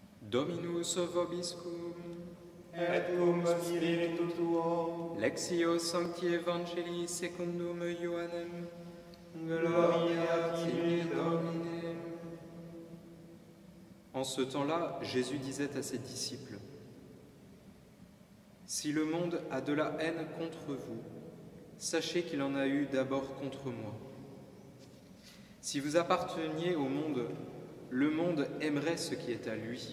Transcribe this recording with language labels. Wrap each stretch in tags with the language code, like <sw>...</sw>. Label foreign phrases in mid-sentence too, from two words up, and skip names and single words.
<la>Dominus vobiscum, et cum spiritu tuo, Lectio Sancti Evangelii secundum Ioannem, gloria tibi Domine.</la> <fr>En ce temps-là, Jésus disait à ses disciples, « Si le monde a de la haine contre vous, sachez qu'il en a eu d'abord contre moi. Si vous apparteniez au monde, le monde aimerait ce qui est à lui.</fr>